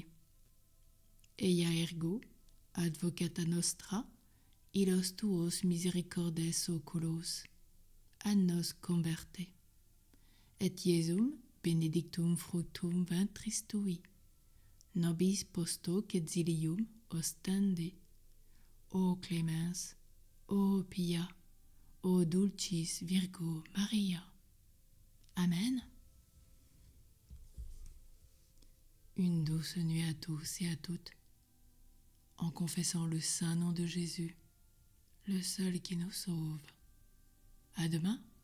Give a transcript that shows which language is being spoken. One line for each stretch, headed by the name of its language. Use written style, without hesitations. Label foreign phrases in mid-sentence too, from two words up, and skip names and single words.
Latin: Eia ergo, advocata nostra, illos tuos misericordes oculos, a nos converte. Et Iesum benedictum fructum ventris tui, nobis post hoc exilium ostende. Ô Clémence, ô Pia, ô Dulcis Virgo Maria. Amen.
French: Une douce nuit à tous et à toutes, en confessant le saint nom de Jésus, le seul qui nous sauve. À demain.